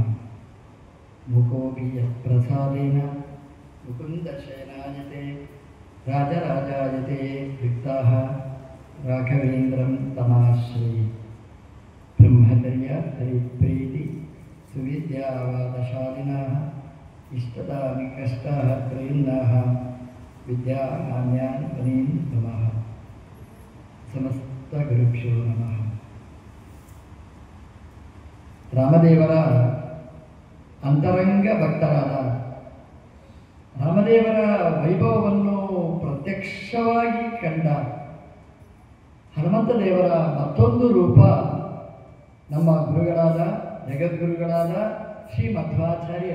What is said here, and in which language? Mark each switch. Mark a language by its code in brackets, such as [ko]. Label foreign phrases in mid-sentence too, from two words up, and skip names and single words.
[sa] मुकोऽपि यत्प्रसादेन मुकुन्दशयनायते राजराजायते रिक्ताः राघवेन्द्रं तमाश्रये ब्रह्मचर्य हरिप्रीति सुविद्यावादशालिनः इष्टदानि कष्टाः प्रयुन्नाः विद्यामान्यान् मुनीन् नमः समस्तगुरुभ्यो नमः [kn] ರಾಮದೇವರ ಅಂತರಂಗ ಭಕ್ತರಾದ ರಾಮದೇವರ ವೈಭವವನ್ನು ಪ್ರತ್ಯಕ್ಷವಾಗಿ ಕಂಡ ಹನುಮಂತ ದೇವರ ಮತ್ತೊಂದು ರೂಪ ನಮ್ಮ ಗುರುಗಳಾದ ಜಗದ್ಗುರುಗಳಾದ ಶ್ರೀ ಮಧ್ವಾಚಾರ್ಯರು.